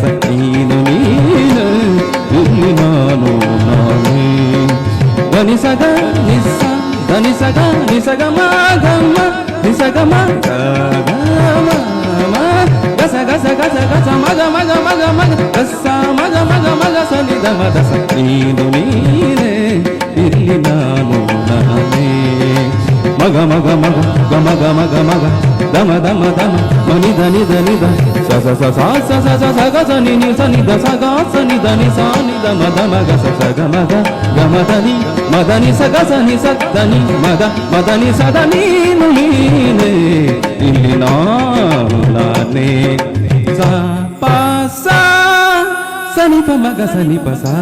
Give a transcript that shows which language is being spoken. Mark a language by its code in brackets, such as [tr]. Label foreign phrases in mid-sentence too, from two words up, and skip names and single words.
[kn] ನೀನು ನೀನು ಇಲ್ಲಿ ನಾನು ನಾನೇ, ಧನಿ ಸಗ ನಿಸ್ಸ ಧನಿ ಸಗ ನಿಸಗ ಮಗಮ ನಿಸಗಮ ಗಸ ಗಸ ಗಸ ಗಸ ಮಗ ಮಗ ಮಗ ಮಗ ಗಸ ಮಗ ಮಗ ಮಗ ಸನಿದ ಮದ ಸ. ನೀನು ನೀನೇ ಇಲ್ಲಿ ನಾನು ನಾನೇ, ಮಗ ಮಗ ಮಗ ಗಮ ಗಮ ಗಮ ಗ ದಮ ದಮ ದಮ ಮನಿ ಧನಿ ಧನಿ ಧ ಸ ಸ ಸ ಸ ಸ ಸ ಸ ಸ ಗ ಸ ನಿ ನಿ ಸ ನಿ ದ ಸ ಗ ಸ ನಿ ಧ ನಿ ಸ ನಿ ದ ಮ ದ ಮ ಗ ಸ ಸ ಗ ಮ ಗ ಗ ಮ ದ ನಿ ಮ ದ ನಿ ಸ ಗ ಸ ನಿ ಸ ದ ನಿ ಮ ದ ಮ ದ ನಿ ಸ ದ ನೀನು ನೀನೇ ಇಲ್ಲಿ ನಾನು ನಾನೇ. ಸ ಪ ಸ ಸ ನಿ ಪ ಮ ಗ ಸ ನಿ ಪ ಸ.